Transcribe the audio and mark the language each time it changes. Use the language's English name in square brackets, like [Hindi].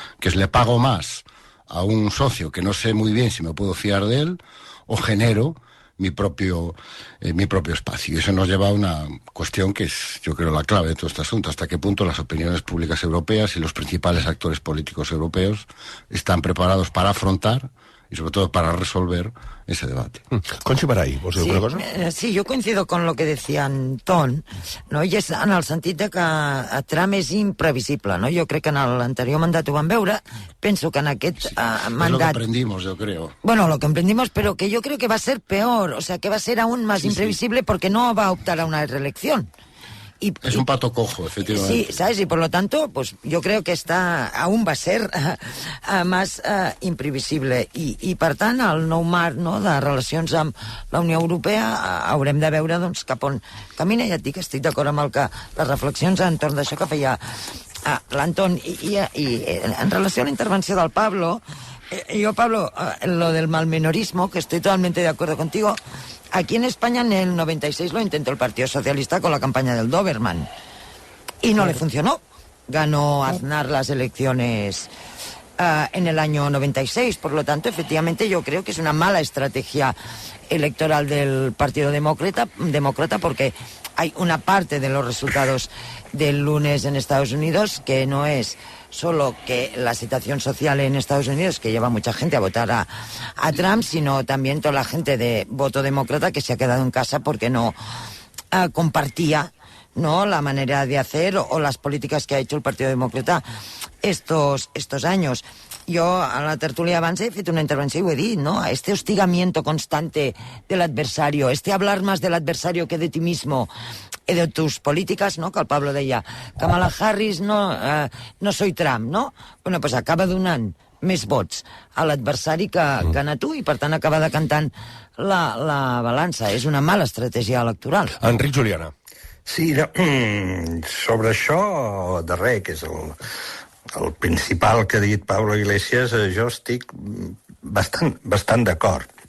[Spanish] Que es, le pago más a un socio que no sé muy bien si me puedo fiar de él, o genero mi propio espacio. Y eso nos lleva a una cuestión que es, yo creo, la clave de todo este asunto. Hasta qué punto las opiniones públicas europeas y los principales actores políticos europeos están preparados para afrontar y sobre todo para resolver ese debate. [Catalan] Conchi Baray, vols dir alguna cosa? [Spanish] Sí, jo coincido con lo que decía Anton, no? [Catalan] I és en el sentit de que Trump és imprevisible, no? Jo crec que en l'anterior mandat ho vam veure, penso que en aquest mandat... [Spanish] Es lo que aprendimos, yo creo. Bueno, lo que aprendimos, pero que yo creo que va a ser peor, o sea, que va a ser aún más imprevisible porque no va a optar a una reelección. Es un pato cojo, efectivamente. Sí, ¿sabes? Y por lo tanto, pues yo creo que aún va a ser más imprevisible. [Catalan] I per tant, el nou marc, no, de relacions amb la Unió Europea haurem de veure doncs, cap on camina. Ja et dic, estic d'acord amb les reflexions entorn d'això que feia l'Anton. I en relació a la intervenció del Pablo, Pablo, [Spanish] lo del malmenorismo, que estoy totalmente de acuerdo contigo. Aquí en España en el 96 lo intentó el Partido Socialista con la campaña del Doberman y no le funcionó. Ganó Aznar las elecciones en el año 96. Por lo tanto, efectivamente, yo creo que es una mala estrategia electoral del Partido Demócrata porque hay una parte de los resultados del lunes en Estados Unidos que no es solo que la situación social en Estados Unidos, que lleva mucha gente a votar a Trump, sino también toda la gente de voto demócrata que se ha quedado en casa porque no compartía, ¿no?, la manera de hacer o las políticas que ha hecho el Partido Demócrata estos años. [Catalan] Jo a la tertúlia abans he fet una intervenció i ho he dit, ¿no? [Spanish] Este hostigamiento constante del adversario, este hablar más del adversario que de ti mismo, de tus políticas, ¿no? Que el Pablo deia, Kamala Harris no soy Trump, ¿no? Bueno, pues [Catalan] acaba donant més vots a l'adversari que a tu i per tant acaba decantant la balança. És una mala estratègia electoral. Enric Juliana. Sí, sobre això darrer, que és el principal que ha dit Pablo Iglesias, jo estic bastant d'acord.